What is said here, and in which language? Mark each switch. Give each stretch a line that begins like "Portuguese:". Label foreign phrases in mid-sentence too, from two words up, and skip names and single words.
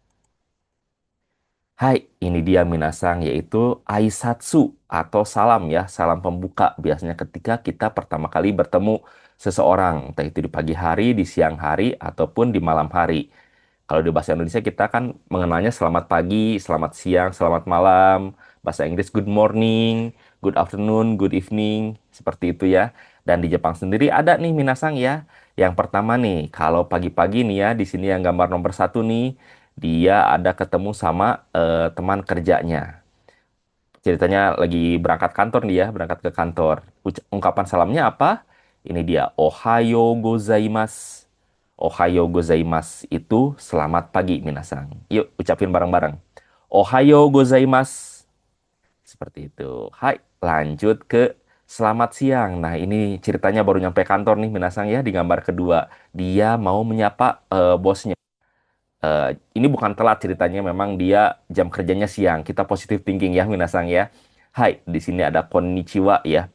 Indonesian: Hai, ini dia Minasang, yaitu Aisatsu atau salam ya, salam pembuka. Biasanya ketika kita pertama kali bertemu seseorang, entah itu di pagi hari, di siang hari, ataupun di malam hari. Kalau di bahasa Indonesia kita kan mengenalnya selamat pagi, selamat siang, selamat malam. Bahasa Inggris
English: good morning, good afternoon, good evening,
Indonesian: seperti itu ya. Dan di Jepang sendiri ada nih Minasang ya. Yang pertama nih, kalau pagi-pagi nih ya, di sini yang gambar nomor 1 nih, dia ada ketemu sama teman kerjanya. Ceritanya lagi berangkat kantor nih ya, berangkat ke kantor. Ungkapan salamnya apa? Ini dia,
Japanese: おはようございます. おはようございます
Indonesian: itu selamat pagi, Minasang. Yuk, ucapin bareng-bareng.
Japanese: おはようございます.
Indonesian: Seperti itu. Hai, lanjut ke selamat siang. Nah, ini ceritanya baru nyampe kantor nih, Minasang ya, di gambar kedua. Dia mau menyapa bosnya. Eh, ini bukan telat ceritanya, memang dia jam kerjanya siang. Kita
English: positive thinking
Indonesian: ya, Minasang ya. Hai, di sini ada konnichiwa ya.